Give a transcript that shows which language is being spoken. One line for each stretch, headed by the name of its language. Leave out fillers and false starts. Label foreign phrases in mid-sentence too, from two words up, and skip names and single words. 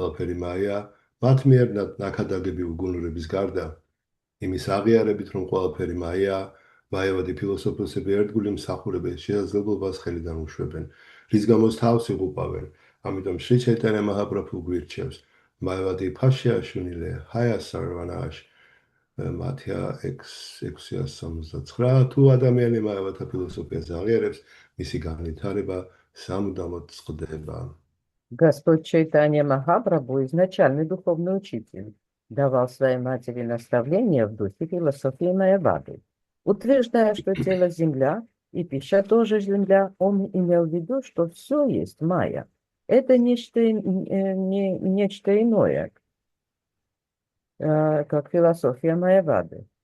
Georgian: ყველაფერი მაიაა, მათ მიერ ნაქადაგები უგუნურების გარდა იმის აღიარებით, რომ ყველაფერი მაიაა, მაიავადი ფილოსოფოსები ერთგული მსახურების შესაძლებლობას ხელიდან უშვებენ, რის გამოც თავს იღუპავენ. ამიტომ შრი ჩაიტანია მაჰაპრაბჰუ გვირჩევს,
Bangla: মায়াবাদী ভাষ্যশুনিলে, হয় সর্বনাশ,
Georgian: მათია 669, თუ ადამიანი მაიავათა ფილოსოფიას აღიარებს, მისი განვითარება სამუდამოდ წყდება.
Russian: Господь Чайтанья Махапрабху, изначальный духовный учитель, давал своей матери наставления в духе философии Майявады. Утверждая, что тело – земля, и пища тоже земля, он имел в виду, что все есть майя. Это нечто иное, как философия Майявады.